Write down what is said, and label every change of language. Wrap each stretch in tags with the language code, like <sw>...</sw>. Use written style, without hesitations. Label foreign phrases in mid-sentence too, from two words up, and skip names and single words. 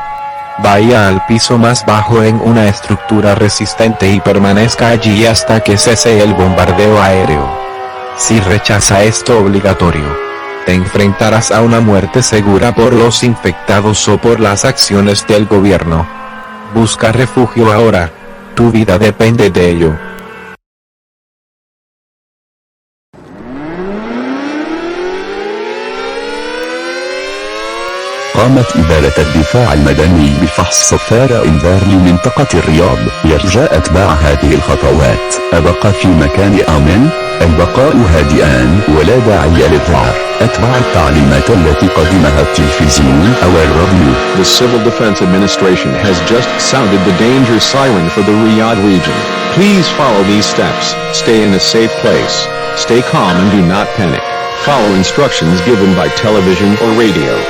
<es>Vaya al piso más bajo en una estructura resistente y permanezca allí hasta que cese el bombardeo aéreo. Si rechaza esto obligatorio, te enfrentarás a una muerte segura por los infectados o por las acciones del gobierno. Busca refugio ahora. Tu vida depende de ello.</es> <ar>قامت إدارة الدفاع المدني بفحص صفارة إنذار لمنطقة الرياض. يرجى أتباع هذه الخطوات. أبقى في مكان آمن؟ البقاء هادئا ولا داعي للذعر. أتبع التعليمات التي قدمها التلفزيون أو الراديو.</ar> <en>The Civil Defense Administration has just sounded the danger siren for the Riyadh region. Please follow these steps. Stay in a safe place. Stay calm and do not panic. Follow instructions given by television or radio.</en>